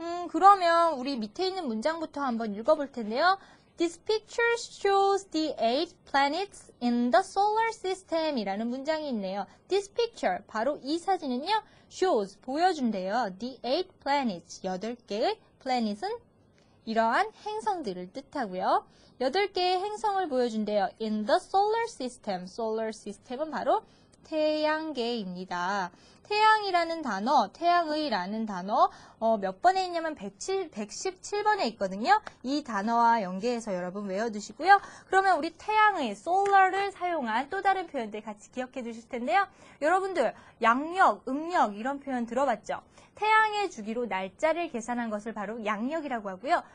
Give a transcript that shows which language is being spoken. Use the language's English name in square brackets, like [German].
[Korean] 그러면 우리 밑에 있는 문장부터 한번 읽어볼 텐데요. [English] This picture shows the 8 planets in the solar system [Korean] 이라는 문장이 있네요. [English] This picture, [Korean] 바로 이 사진은요, [English] shows, [Korean] 보여준대요. [English] The 8 planets, [Korean] 8개의 planet은 이러한 행성들을 뜻하고요. 8개의 행성을 보여준대요. [English] In the solar system, [Korean] solar system은 바로 태양계입니다. 태양이라는 단어, 태양의라는 단어 몇 번에 있냐면 117번에 있거든요. 이 단어와 연계해서 여러분 외워두시고요. 그러면 우리 태양의 solar를 사용한 또 다른 표현들 같이 기억해 두실 텐데요. 여러분들 양력, 음력 이런 표현 들어봤죠? 태양의 주기로 날짜를 계산한 것을 바로 양력이라고 하고요.